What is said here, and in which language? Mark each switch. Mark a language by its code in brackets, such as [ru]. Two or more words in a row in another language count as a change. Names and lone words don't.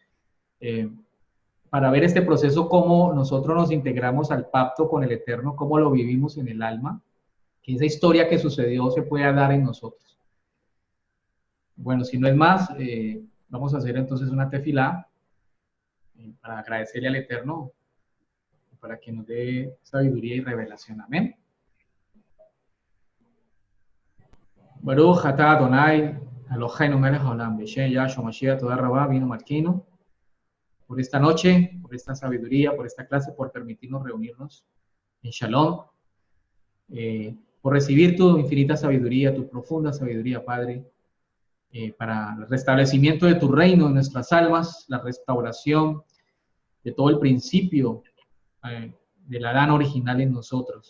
[es] Para ver este proceso, cómo nosotros nos integramos al pacto con el Eterno, cómo lo vivimos en el alma, que esa historia que sucedió se pueda dar en nosotros. Bueno, si no es más, vamos a hacer entonces una tefilá para agradecerle al Eterno, para que nos dé sabiduría y revelación. Amén. [he] ברוך אתה אדוני אלוהינו מלך העולם בשם ישוע משיח תודה רבה, [es] vino Marquino, por esta noche, por esta sabiduría, por esta clase, por permitirnos reunirnos en Shalom, por recibir tu infinita sabiduría, tu profunda sabiduría, Padre, para el restablecimiento de tu reino en nuestras almas, la restauración de todo el principio del Adán original en nosotros.